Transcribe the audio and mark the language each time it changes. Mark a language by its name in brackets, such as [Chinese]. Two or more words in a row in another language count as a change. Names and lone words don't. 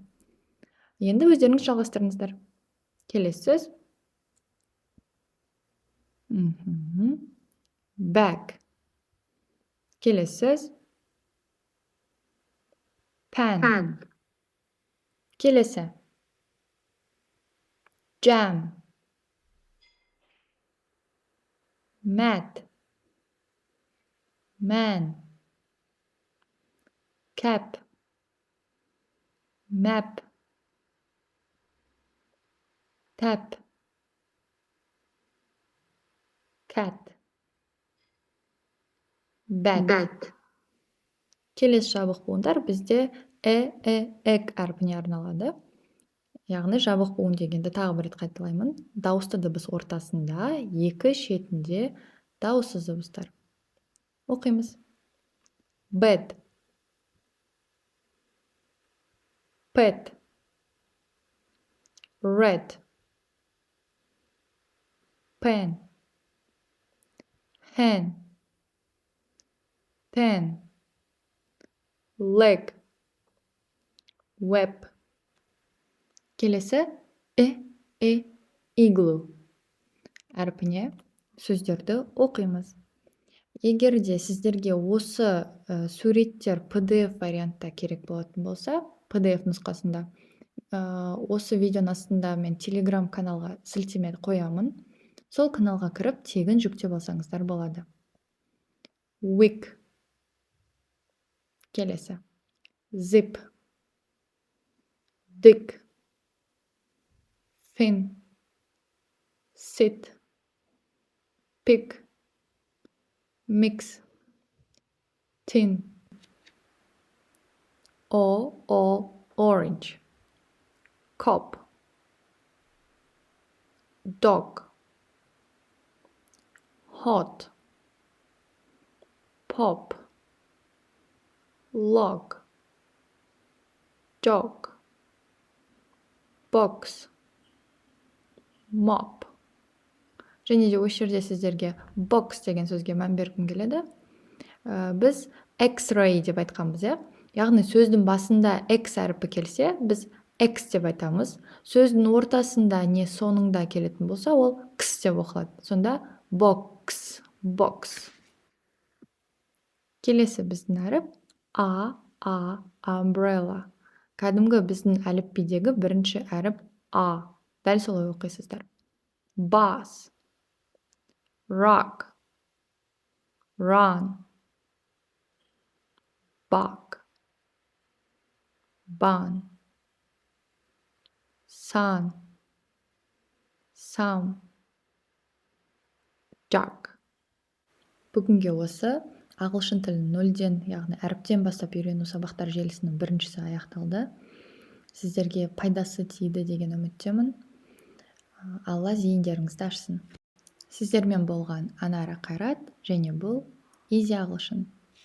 [Kazakh] Енді өздеріңіз жалғастырыңыздар. Келесі сөз. Bag. Келесі сөз. Pen. Келесі. [English] Jam. Mat. Man. Cap. Map. Tap. Cat. Bat. [Kazakh] Келесі жабық буындар бізде эк әрпіне арналады. Яғни жабық буын дегенді тағы бір рет қайталаймын. Дауысты дыбыс ортасында, екі шетінде дауыссыз дыбыстар. Оқимыз. [English] Bed, pet, red, pen, hen, pen, leg, web. [Kazakh] Келесі igloo әрпіне сөздерді оқимыз. Егер де сіздерге осы суреттер PDF вариантта керек болатын болса, PDF нұсқасында, осы видеоның астында мен Telegram каналға сілтеме қоямын. Сол каналға кіріп, тегін жүктеп алсаңыздар болады. Wig. Келесі. [English] Zip. Dick. Fin. Sit. Pick. Mix. Tin. Orange. Cop. Dog. Hot. Pop. Log. Jog. Box. Mop. [Kazakh] Және де осы жерде сіздерге box деген сөзге мән бергім келеді. Біз X-ray деп айтқанбыз, яғни сөздің басында X әріпі келсе, біз X деп айтамыз. Сөздің ортасында не соңында келетін болса, ол X деп оқылады. Сонда box. Келесі біздің әріп umbrella. Кәдімгі біздің әліпбидегі бірінші әріп А. Дәл солай оқисыздар. [English] Bus. Rock. Run. Bug. Bun. Sun. Some. Jug. [Kazakh] Бүгінге осы ағылшын тілін 0-ден, яғни әріптен бастап үйрену сабақтар желісінің біріншісі аяқталды. Сіздерге пайдасы тиді деген үміттемін. Алла зейіндеріңізді ашсын. Сіздермен болған Анара Қайрат, және бұл Easy ағылшын.